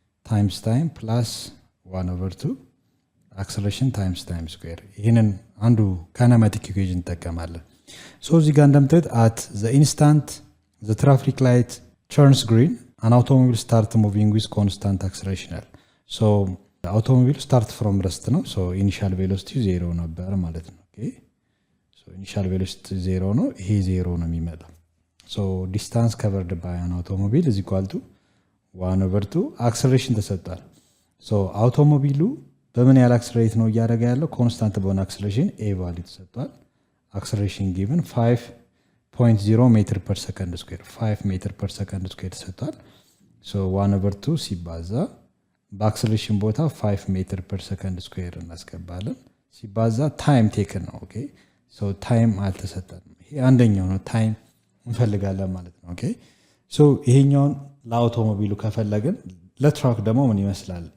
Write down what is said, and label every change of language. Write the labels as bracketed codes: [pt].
[en] ታይምስ ታይም ፕላስ 1/2 አክሰለሬሽን ታይምስ ታይም ስኩዌር። [am] ይህንን አንዱ ካይነማቲክ ኢኩዌሽን እንጠቀማለን። ሶ እዚህ ጋር እንደምታዩት [en] አት ዘ ኢንስታንት ዘ ትራፊክ ላይት ተርንስ ግሪን an automobile start moving with constant acceleration. So automobile start from rest ነው። so initial velocity 0 [am] ነበር ማለት ነው። [en] okay so initial velocity 0 ነው፣ ይሄ 0 ነው የሚመጣው። so distance covered by an automobile is equal to 1/2 acceleration ተሰጥቷል። [am] አውቶሞቢሉ በምን ያህል አክስለሬት ነው እያደረገ ያለው? ኮንስታንት በሆነ አክስለሬሽን ኤ ቫልዩ ተሰጥቷል። [en] አክስለሬሽን ጊቭን 5.0 ሜትር ፐር ሰከንድ ስኩዌር [am] 5 ሜትር ፐር ሰከንድ ስኩዌር ተሰጥቷል። 1/2 ሲባዛ በአክስለሬሽን ቦታ 5 ሜትር ፐር ሰከንድ ስኩዌር እናስገባለን። ሲባዛ ታይም ቴክን ነው። ኦኬ ታይም አልተሰጠንም። ይሄ አንደኛው ነው። ታይም እንፈልጋለን ማለት ነው። ኦኬ ይሄኛውን ለአውቶሞቢሉ ከፈለግን ለትራክ ደግሞ ምን ይመስላል?